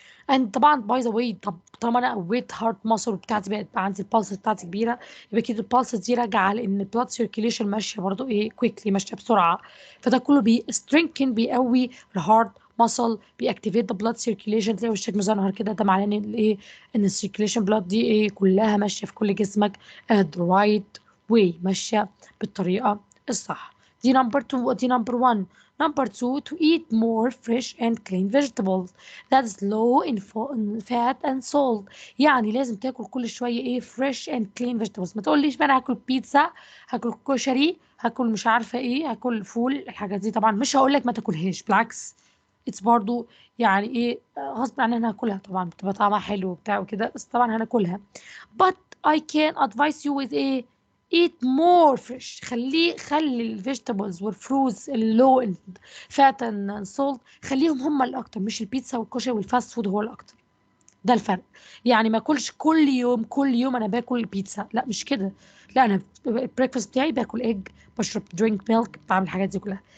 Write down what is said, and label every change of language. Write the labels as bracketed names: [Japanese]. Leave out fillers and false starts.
[Arabic] and طبعا باي ذا واي طالما انا قويت هارت ماسل بتاعتي بقى عندي البالس بتاعتي كبيره، يبقى كده البالس دي راجعه لان البلاد سيركيليشن ماشيه برضو ايه كويكلي، ماشيه بسرعه. فده كله سترينكن بيقوي الهارت ماسل، بيأكتيفيت ذا بلاد سيركيليشن. تلاقي وشك مزنهر كده، ده معناه ان الايه ان السيركيليشن بلاد دي ايه كلها ماشيه في كل جسمك at the right way، ماشيه بالطريقه الصح. دي نمبر 2 ودي نمبر 1. [English] Number 2 to eat more fresh and clean vegetables that is low in fat and salt. [Arabic] يعني لازم تاكل كل شويه ايه [English] fresh and clean vegetables. [Arabic] ما تقوليش بقى انا هاكل بيتزا، هاكل كشري، هاكل مش عارفه ايه، هاكل فول. الحاجات دي طبعا مش هقول لك ما تاكلهاش، بالعكس اتس برضو يعني ايه غصب عننا هناكلها طبعا، بتبقى طعمها حلو وبتاع وكده، بس طبعا هناكلها. [English] but I can advise you with [Arabic] ايه [English] eat more fresh. [Arabic] خلي الفيجيتابلز والفروتس اللو ان فات اند سولت خليهم هم الاكتر، مش البيتزا والكشري والفاست فود هو الاكتر. ده الفرق. يعني ما اكلش كل يوم انا باكل بيتزا، لا مش كده. لا انا البريكفاست بتاعي باكل ايج، بشرب درينك ميلك، بعمل الحاجات دي كلها.